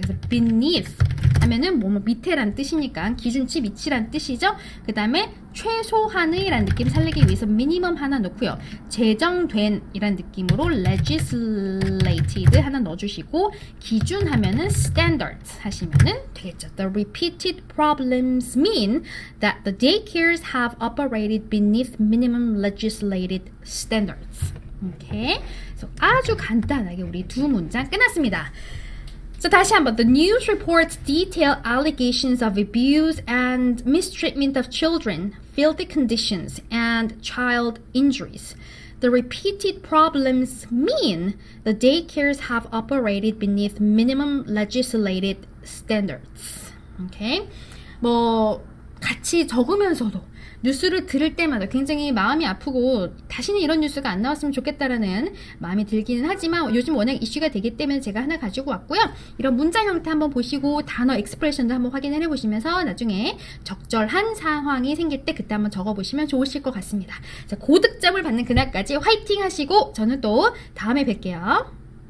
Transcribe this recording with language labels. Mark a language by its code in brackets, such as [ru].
[ko] 그래서 beneath 하면은 뭐 밑에란 뜻이니까 기준치 밑이란 뜻이죠. 그 다음에 최소한의 라는 느낌 살리기 위해서 minimum 하나 넣고요. 제정된 이란 느낌으로 legislated 하나 넣어주시고 기준 하면은 standards 하시면은 되겠죠. [en] The repeated problems mean that the daycares have operated beneath minimum legislated standards. [ko] 오케이. 그래서 아주 간단하게 우리 두 문장 끝났습니다. 자, 다시 한번 [en] The news reports detail allegations of abuse and mistreatment of children, filthy conditions, and child injuries. The repeated problems mean the daycares have operated beneath minimum legislated standards. [ko] 오케이. 뭐 같이 적으면서도 뉴스를 들을 때마다 굉장히 마음이 아프고 다시는 이런 뉴스가 안 나왔으면 좋겠다라는 마음이 들기는 하지만 요즘 워낙 이슈가 되기 때문에 제가 하나 가지고 왔고요. 이런 문장 형태 한번 보시고 단어 익스프레션도 한번 확인을 해보시면서 나중에 적절한 상황이 생길 때 그때 한번 적어보시면 좋으실 것 같습니다. 자, 고득점을 받는 그날까지 화이팅 하시고 저는 또 다음에 뵐게요.